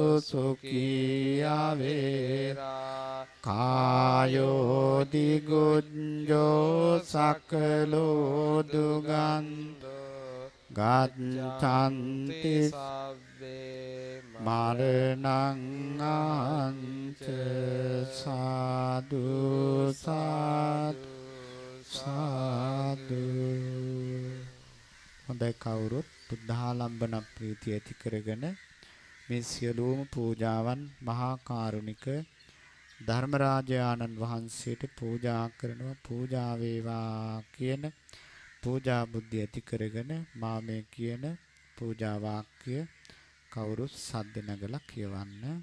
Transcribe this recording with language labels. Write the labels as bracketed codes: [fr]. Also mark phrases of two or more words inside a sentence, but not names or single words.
[pi] සුඛී අවේරා කායෝ දිගුඤ්ජෝ සකලෝ දුගන්ධෝ ගච්ඡanti සබ්බේ මරණං අහංච සාදු සාදු සාදු. [si] හොඳයි, කවුරුත් බුද්ධාලම්බන ප්‍රීතිය ඇති කරගෙන මේ සියලුම පූජාවන් මහා කාරුණික ධර්මරාජ ආනන්ද වහන්සේට පූජා කරනවා. පූජා වේවා කියන පූජා බුද්ධිය ඇති කරගෙන මා මේ කියන පූජා වාක්‍ය කවුරුත් සද්ද නගලා කියවන්න.